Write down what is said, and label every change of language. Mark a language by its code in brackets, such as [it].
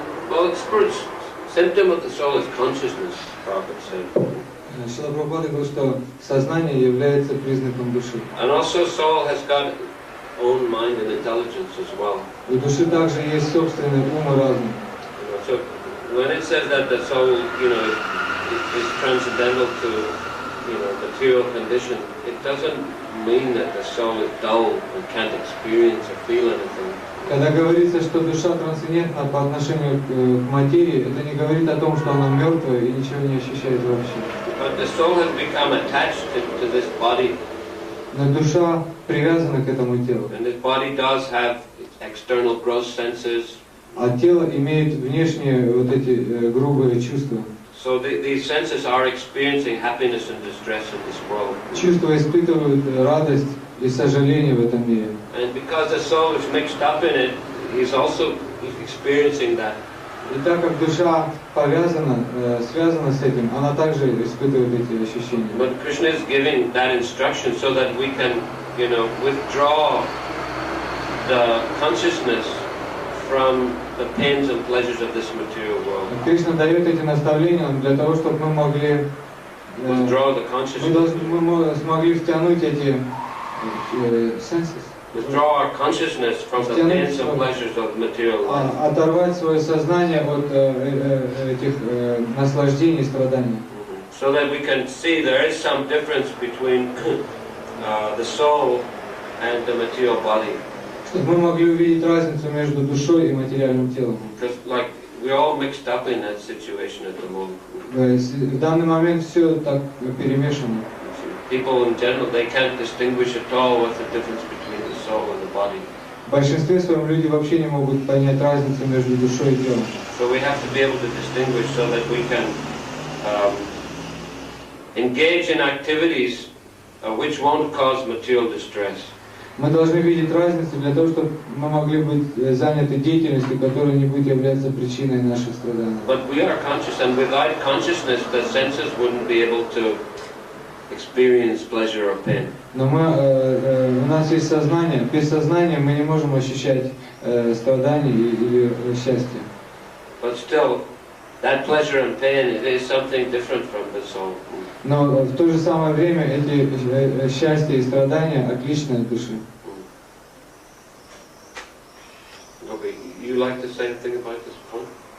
[en] Well, it's first symptom of the soul is consciousness, Prabhupada said. [ru] Шрила Прабхупада говорит, что сознание является признаком души. [en] And also soul has got its own mind and intelligence as well. [ru] У души также есть собственный ум и разум. [en] So when it says that the soul, is transcendental to, material condition, it doesn't mean that the soul is dull and can't experience or feel anything. [ru] Когда говорится, что душа трансцендентна по отношению к материи, это не говорит о том, что она мертвая и ничего не ощущает вообще. [en] But the soul has become attached to this body. [ru] Но душа привязана к этому телу. [en] And this body does have external gross senses. [ru] А тело имеет внешние вот эти грубые чувства. [en] So these senses are experiencing happiness and distress in this world. [ru] Чувства испытывают радость и сожаление в этом мире. [en] And because the soul is mixed up in it, he's also experiencing that. [ru] И так как душа повязана, связана с этим, она также испытывает эти ощущения. [en] But Krishna is giving that instruction so that we can, withdraw the consciousness from the pains and pleasures of this material world. [ru] Кришна дает эти наставления для того, чтобы мы могли [en] Withdraw the consciousness. [ru] мы смогли втянуть эти [en] senses. Withdraw our consciousness from the pains and pleasures of material life. [ru] Оторвать свое сознание от этих наслаждений и страданий. [en] So that we can see there is some difference between the soul and the material body. [ru] Чтобы мы могли увидеть разницу между душой и материальным телом. [en] Because like we're all mixed up in that situation at the moment. [ru] В данный момент все так перемешано. [en] People in general, they can't distinguish at all what's the difference between the soul and the body. [ru] В большинстве своем люди вообще не могут понять разницу между душой и телом. [en] So we have to be able to distinguish so that we can engage in activities which won't cause material distress. [ru] Мы должны видеть разницу для того, чтобы мы могли быть заняты деятельностью, которая не будет являться причиной наших страданий. [en] But we are conscious, and without consciousness, the senses wouldn't be able to experience pleasure or pain. [ru] Но у нас есть сознание. Без сознания мы не можем ощущать страдания или счастье. [en] But still, that pleasure and pain is something different from the soul. [ru] Но в то же самое время эти счастья и страдания отличны от души. [en] Okay, you like to say anything about this point?